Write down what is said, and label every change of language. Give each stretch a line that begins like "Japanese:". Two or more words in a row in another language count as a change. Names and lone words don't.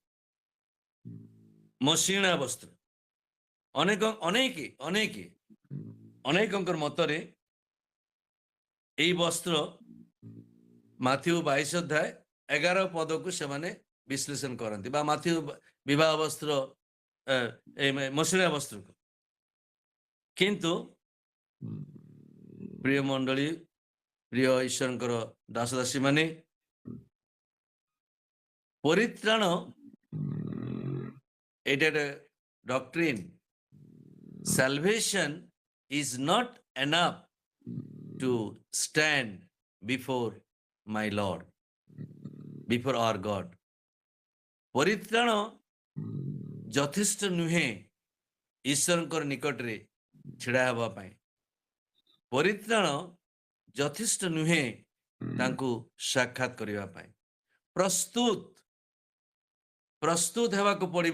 Odia: ମସିଣା ବସ୍ତ୍ର ଅନେକଙ୍କର ମତରେ ଏଇ ବସ୍ତ୍ର ମାଥିଉ 22 ଅଧ୍ୟାୟ 11 ପଦକୁ ସେମାନେ ବିଶ୍ଳେଷଣ କରନ୍ତି ବା ମାଥିଉ ବିବାହ ବସ୍ତ୍ର ମସିଣା ବସ୍ତ୍ରକୁ। କିନ୍ତୁ ପ୍ରିୟ ମଣ୍ଡଳୀ, ପ୍ରିୟ ଈଶ୍ୱରଙ୍କର ଦାସଦାସୀ ମାନେ, ପରିତ୍ରାଣ ଏଇଟା ଗୋଟେ ଡକ୍ଟ୍ରିନ୍।
English: Salvation is not enough to stand before my Lord, before our God.
Odia: ପରିତ୍ରାଣ ଯଥେଷ୍ଟ ନୁହେଁ ଈଶ୍ୱରଙ୍କର ନିକଟରେ ଛିଡ଼ା ହେବା ପାଇଁ। ପରିତ୍ରାଣ ଯଥେଷ୍ଟ ନୁହେଁ ତାଙ୍କୁ ସାକ୍ଷାତ କରିବା ପାଇଁ। ପ୍ରସ୍ତୁତ ହେବାକୁ ପଡ଼ିବ।